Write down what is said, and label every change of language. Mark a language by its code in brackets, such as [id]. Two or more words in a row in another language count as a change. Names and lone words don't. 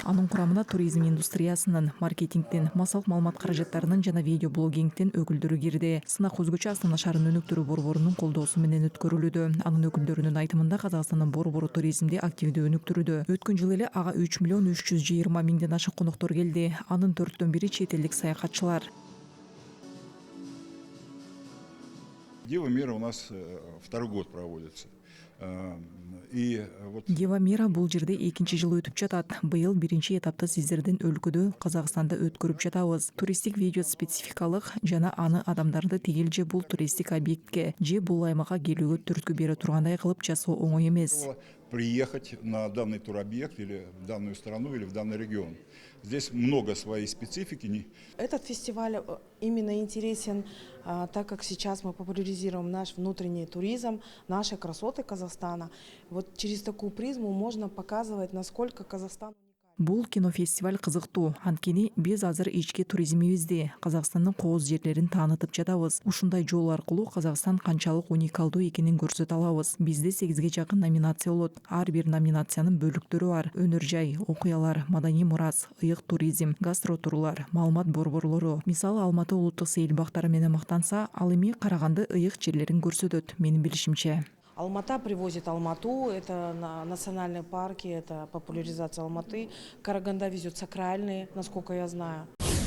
[ky] Анын курамына туризм индустриясынын, маркетингдин, массалык маалымат каражаттарынын жана видео блогингдин өкүлдөрү кирди. Сынак өзгөчө Астана шаарын өнүктүрүү борборунун колдоосу менен өткөрүлүүдө. Анын өкүлдөрүнүн айтымында Казакстандын борбору туризмди активдүү өнүктүрүүдө. Өткөн жылы эле ага 3 миллион 320 миңден ашык коноктор келди. Анын 4төн бири чет элдик саякатчылар. [ru] Дева Мира у нас второй год проводится. [ky] Дева Мира бул жерде экинчи жыл өтүп жатат. Быйыл биринчи этапты сиздердин өлкөдө Казакстанда өткөрүп жатабыз. Туристик видео спецификалык жана аны адамдарды тигил же бул туристик объектке же бул аймакка келүүгө түрткү бере тургандай кылып жасоо оңой эмес. [ru] Приехать на данный туробъект или в данную страну или в данный регион. Здесь много своей специфики. Этот фестиваль именно интересен, так как сейчас мы популяризируем наш внутренний туризм, наши красоты Казахстана. Вот через такую призму можно показывать, насколько Казахстан уникален. [ky] Бул кинофестиваль кызыктуу. Анткени биз азыр ички туризмибизди, Казакстандын кооз жерлерин таанытып жатабыз. Ушундай жол аркылуу Казакстан канчалык уникалдуу экенин көрсөтө алабыз. Бизде 8ге жакын номинация болот. Ар бир номинациянын бөлүктөрү бар. Өнөр жай, окуялар, маданий мурас, ыйык туризм, гастротурлар, маалымат борборлору. Мисалы Алматы улуттук сейил бактары менен мактанса, ал эми Караганды ыйык жерлерин көрсөтөт, менин билишимче. [ru] Алмата привозит Алмату, это национальные парки, это популяризация Алматы. Караганда везет сакральные, насколько я знаю.